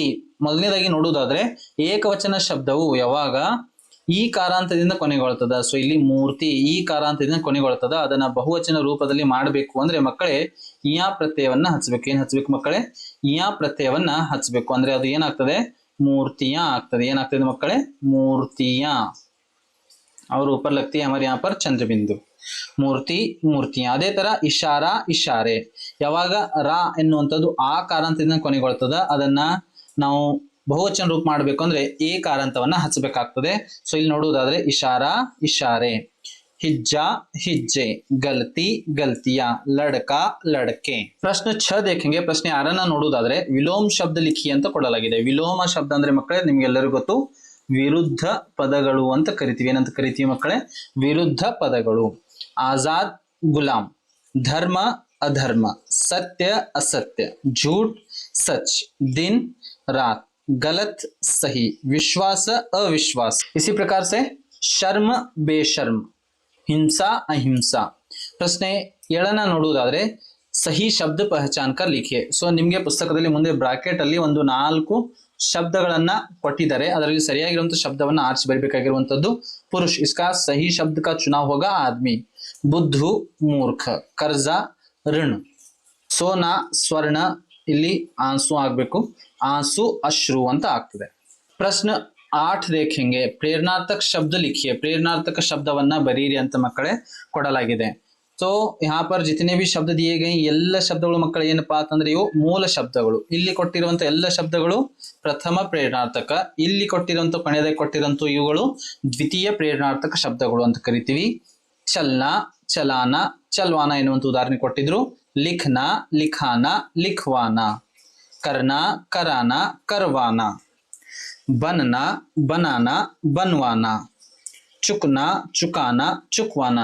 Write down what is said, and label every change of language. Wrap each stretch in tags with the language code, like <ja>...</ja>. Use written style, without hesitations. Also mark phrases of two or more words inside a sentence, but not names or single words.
<kn>ಮೊದಲನೇದಾಗಿ ನೋಡುವುದಾದ್ರೆ ಏಕವಚನ ಶಬ್ದವು ಯಾವಾಗ ಈ ಕಾರಾಂತದಿಂದ ಕೊನೆಗೊಳ್ತದ. ಸೊ ಇಲ್ಲಿ ಮೂರ್ತಿ ಈ ಕಾರಾಂತದಿಂದ ಕೊನೆಗೊಳ್ತದ. ಅದನ್ನ ಬಹುವಚನ ರೂಪದಲ್ಲಿ ಮಾಡಬೇಕು ಅಂದ್ರೆ ಮಕ್ಕಳೇ ಇಯಾ ಪ್ರತ್ಯಯವನ್ನ ಹಚ್ಚಬೇಕು. ಏನ್ ಹಚ್ಚಬೇಕು ಮಕ್ಕಳೇ? ಇಯಾ ಪ್ರತ್ಯಯವನ್ನ ಹಚ್ಚಬೇಕು. ಅಂದ್ರೆ ಅದು ಏನಾಗ್ತದೆ? ಮೂರ್ತಿಯ ಆಗ್ತದೆ. ಏನಾಗ್ತದೆ ಮಕ್ಕಳೇ? ಮೂರ್ತಿಯ.</kn> <hi>और ऊपर लगती है हमारे यहाँ पर चंद्रबिंदु. मूर्ति मूर्तियाँ.</hi> <kn>ಅದೇ ತರ</kn> <hi>इशारा इशारे.</hi> <kn>ಯಾವಾಗ ರಾ ಎನ್ನುವಂಥದ್ದು ಆ ಕಾರಾಂತದಿಂದ ಕೊನೆಗೊಳ್ತದ ಅದನ್ನ ನಾವು ಬಹುವಚನ ರೂಪ ಮಾಡಬೇಕು ಅಂದ್ರೆ ಏ ಕಾರಾಂತವನ್ನ ಹಚ್ಚಬೇಕಾಗ್ತದೆ. ಸೊ ಇಲ್ಲಿ ನೋಡುವುದಾದ್ರೆ</kn> <hi>इशारा इशारे, हिज्जा हिज्जे, गलती गलतियाँ, लड़का लड़के.</hi> <kn>ಪ್ರಶ್ನೆ 6 देखेंगे. ಪ್ರಶ್ನೆ 6 ನೋಡುವುದಾದ್ರೆ</kn> <hi>विलोम शब्द लिखि</hi> <kn>ಅಂತ ಕೊಡಲಾಗಿದೆ. ವಿಲೋಮ ಶಬ್ದ ಅಂದ್ರೆ ಮಕ್ಕಳೇ ನಿಮ್ಗೆಲ್ಲರಿಗೂ ಗೊತ್ತು ವಿರುದ್ಧ ಪದಗಳು ಅಂತ ಕರಿತೀವಿ. ಏನಂತ ಕರಿತೀವಿ ಮಕ್ಕಳೇ? ವಿರುದ್ಧ ಪದಗಳು.</kn> <hi>आज़ाद ग़ुलाम, धर्म अधर्म, सत्य असत्य, झूठ सच, दिन रात, गलत सही, विश्वास अविश्वास. इसी प्रकार से शर्म बेशर्म, हिंसा अहिंसा.</hi> <kn>ಪ್ರಶ್ನೆ 7 ನೋಡುವುದಾದ್ರೆ</kn> <hi>सही शब्द पहचान कर लिखिए.</hi> <kn>ಸೊ ನಿಮಗೆ ಪುಸ್ತಕದಲ್ಲಿ ಮುಂದೆ ಬ್ರಾಕೆಟ್ ಅಲ್ಲಿ ಒಂದು 4 ಶಬ್ದಗಳನ್ನ ಕೊಟ್ಟಿದ್ದಾರೆ. ಅದರಲ್ಲಿ ಸರಿಯಾಗಿರುವಂತಹ ಶಬ್ದವನ್ನ ಆರಿಸಿ ಬರಬೇಕಾಗಿರುವಂತದ್ದು ಪುರುಷ.</kn> <hi>इसका सही शब्द का चुनाव होगा आदमी. बुद्धू मूर्ख, कर्जा ऋण, सोना स्वर्ण,</hi> <kn>ಇಲ್ಲಿ ಆಂಸು ಆಗಬೇಕು.</kn> <hi>आँसू अश्रु</hi> <kn>ಅಂತ ಆಗ್ತದೆ. ಪ್ರಶ್ನೆ 8 देखेंगे.</kn> <hi>प्रेरणार्थक शब्द लिखिए.</hi> <kn>प्रेरणार्थक ಶಬ್ದವನ್ನ ಬರೀರಿ ಅಂತ ಮಕ್ಕಳೇ ಕೊಡಲಾಗಿದೆ.</kn> <hi>तो यहाँ पर जितने भी शब्द दिए गए</hi> <kn>ಎಲ್ಲ ಶಬ್ದಗಳು ಮಕ್ಕಳು ಏನಪ್ಪಾ ಅಂತಂದ್ರೆ ಇವು ಮೂಲ ಶಬ್ದಗಳು. ಇಲ್ಲಿ ಕೊಟ್ಟಿರುವಂತ ಎಲ್ಲ ಶಬ್ದಗಳು ಪ್ರಥಮ ಪ್ರೇರಣಾರ್ಥಕ. ಇಲ್ಲಿ ಕೊಟ್ಟಿರುವಂತ ಕೊನೆಯದಾಗಿ ಕೊಟ್ಟಿರುವಂತ ಇವುಗಳು ದ್ವಿತೀಯ ಪ್ರೇರಣಾರ್ಥಕ ಶಬ್ದಗಳು ಅಂತ ಕರಿತೀವಿ.</kn> <hi>चलना, चलाना, चलवाना</hi> <kn>ಎನ್ನುವಂತ ಉದಾಹರಣೆ ಕೊಟ್ಟಿದ್ರು.</kn> <hi>लिखना, लिखाना, लिखवाना, करना, कराना, करवाना, बनना, बनाना, बनवाना, चुकना, चुकाना, चुकवाना.</hi>